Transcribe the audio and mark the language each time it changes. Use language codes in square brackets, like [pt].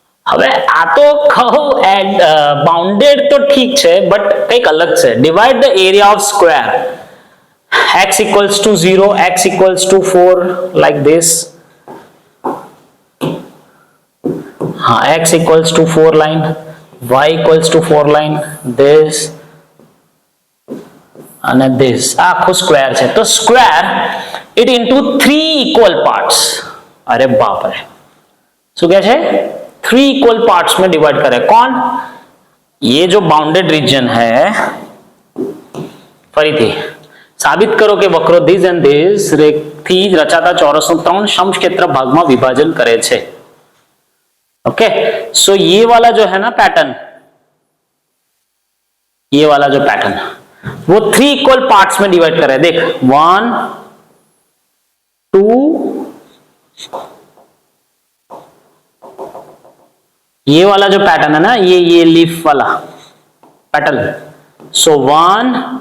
[gu] હવે આ તો કહો બાઉન્ડેડ તો ઠીક છે, બટ કંઈક અલગ છે. [en] Divide the area of square x equals to 0, x equals to 4 like this. X equals to 4 line, y equals to 4 line, this and this. [gu] આખું સ્ક્વેર છે, તો [en] Square it into 3 equal parts. [hi] अरे बाप रे, [gu] શું કહે છે? [en] 3 equal parts [hi] में डिवाइड करे. कौन? ये जो बाउंडेड रीजन है, [gu] ફરીથી સાબિત કરો કે વક્રો ધીસ એન્ડ ધીસ રેખથી રચાતા ચોરસનું 3 સમક્ષેત્ર ભાગમાં વિભાજન કરે છે. [hi] ओके, सो ये वाला जो है ना पैटर्न, ये वाला जो पैटर्न वो 3 इक्वल पार्ट्स में डिवाइड कर रहा है. देख 1 2, ये वाला जो पैटर्न है ना, ये लीफ वाला पैटर्न. सो 1